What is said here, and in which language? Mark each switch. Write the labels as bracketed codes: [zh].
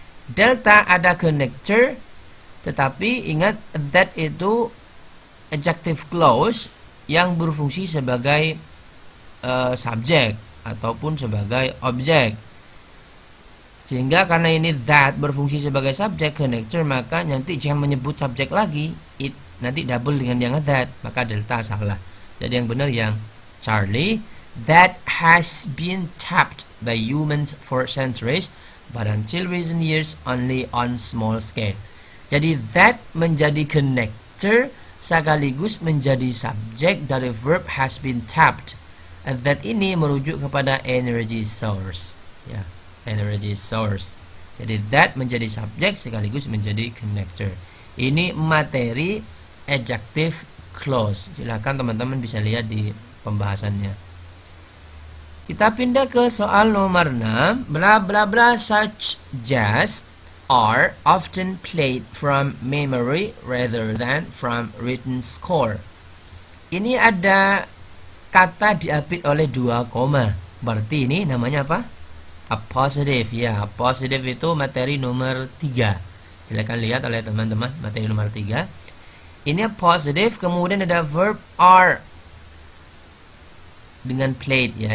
[id] Delta ada connector, tetapi ingat that itu adjective clause yang berfungsi sebagai subjek ataupun sebagai objek. Sehingga karena ini that berfungsi sebagai subjek connector, maka nanti jangan menyebut subjek lagi, it nanti double dengan yang that, maka delta salah. Jadi yang benar yang Charlie, [en] that has been tapped by humans for centuries but until recent years only on small scale. [id] Jadi that menjadi connector sekaligus menjadi subjek dari verb has been tapped. That ini merujuk kepada energy source ya, energy source. Jadi that menjadi subjek sekaligus menjadi connector. Ini materi adjective clause. Silakan teman-teman bisa lihat di pembahasannya. Kita pindah ke soal nomor 6. [en] Bla bla bla such as are often played from memory rather than from written score. [id] Ini ada kata diapit oleh 2 koma. Berarti ini namanya apa? Appositive ya. Appositive itu materi nomor 3. Silakan lihat oleh teman-teman materi nomor 3. Ini appositive, kemudian ada verb are dengan played ya.